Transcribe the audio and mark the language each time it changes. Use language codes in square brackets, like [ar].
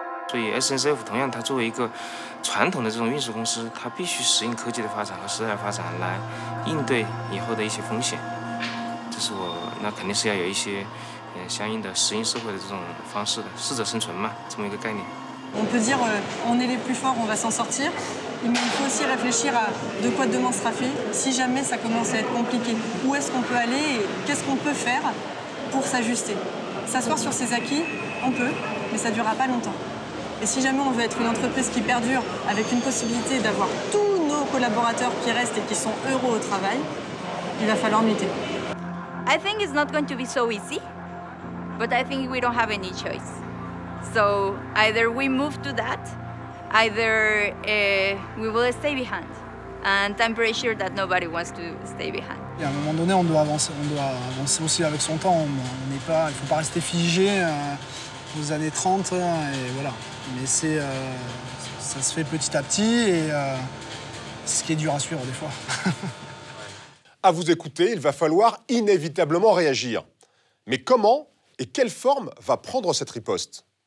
[zh] 所以 SNCF 同样，它作为一个传统的这种运输公司，它必须适应科技的发展和时代的发展，来应对以后的一些风险。这是那肯定是要有一些相应的适应社会的这种方式的，适者生存嘛，这么一个概念。 [fr] On peut dire on est les plus forts, on va s'en sortir, mais il faut aussi réfléchir à de quoi demain sera fait si jamais ça commence à être compliqué. Où est-ce qu'on peut aller et qu'est-ce qu'on peut faire pour s'ajuster. S'asseoir sur ses acquis, on peut, mais ça ne durera pas longtemps. Et si jamais on veut être une entreprise qui perdure avec une possibilité d'avoir tous nos collaborateurs qui restent et qui sont heureux au travail, il va falloir muter. [en] I think it's not going to be so easy, but I think we don't have any choice. So either we move to that, either we will stay behind. And I'm pretty sure that nobody wants to stay behind. [fr] Et à un moment donné, on doit avancer aussi avec son temps. Il ne faut pas rester figé aux années 30, et voilà. Mais ça se fait petit à petit, et c'est ce qui est dur à suivre des fois. À vous écouter, il va falloir inévitablement réagir. Mais comment et quelle forme va prendre cette riposte?